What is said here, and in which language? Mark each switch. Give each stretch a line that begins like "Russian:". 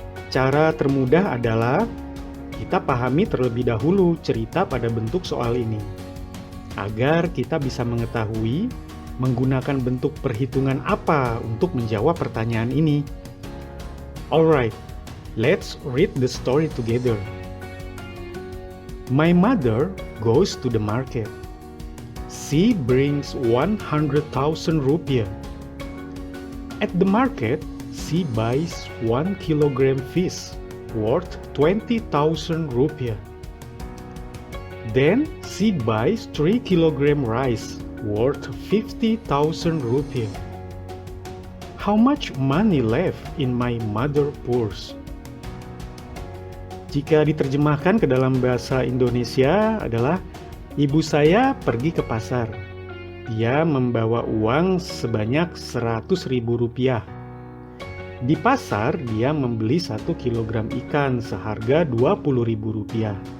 Indonesian: Cara termudah adalah kita pahami terlebih dahulu cerita pada bentuk soal ini, agar kita bisa mengetahui menggunakan bentuk perhitungan apa untuk menjawab pertanyaan ini.
English: Alright. Let's read the story together. My mother goes to the market. She brings 100,000 rupiah. At the market, she buys 1 kilogram fish worth 20,000 rupiah. Then she buys 3 kilogram rice worth 50,000 rupiah. How much money left in my mother purse?
Indonesian: Jika diterjemahkan ke dalam bahasa Indonesia adalah, ibu saya pergi ke pasar. Dia membawa uang sebanyak 100.000 rupiah. Di pasar, dia membeli 1 kilogram ikan seharga 20.000 rupiah.